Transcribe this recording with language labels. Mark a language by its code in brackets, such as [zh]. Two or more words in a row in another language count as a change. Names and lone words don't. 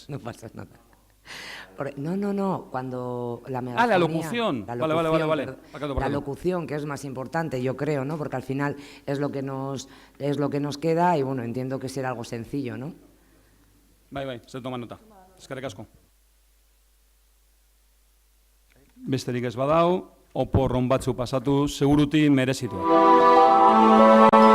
[es] No pasa nada. No, cuando la megafonía... la locución. Vale. La locución, que es más importante, yo creo, ¿no? Porque al final es lo que nos queda y, bueno, entiendo que será algo sencillo, ¿no? Bai, se toma nota. [eu] Eskerrik asko. Besterik ez badau, oporron batzu pasatu, seguruti merezitu.